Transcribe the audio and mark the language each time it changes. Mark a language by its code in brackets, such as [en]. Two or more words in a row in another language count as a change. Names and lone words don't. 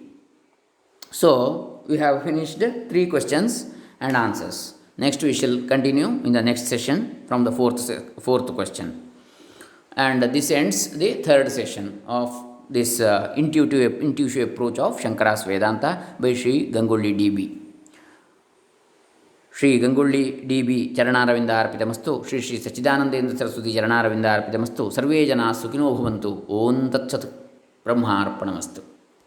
[en] So, we have finished 3 questions and answers. Next, we shall continue in the next session from the fourth question. And this ends the third session of this intuitive approach of Shankara's Vedanta by Sri GangoLLi DB. [sa] ಶ್ರೀ ಗಂಗೊಳ್ಳಿ ಡಿ ಬಿ ಚರಣಾರವಿಂದ ಅರ್ಪಿತಮಸ್ತು. ಶ್ರೀ ಶ್ರೀ ಸಚ್ಚಿದಾನಂದೇಂದ್ರ ಸರಸ್ವತಿ ಚರಣಾರವಿಂದ ಅರ್ಪಿತಮಸ್ತು. ಸರ್ವೇ ಜನಾಃ ಸುಖಿನೋ ಭವಂತು. ಓಂ ತತ್ಸತ್. ಬ್ರಹ್ಮಾರ್ಪಣಮಸ್ತು.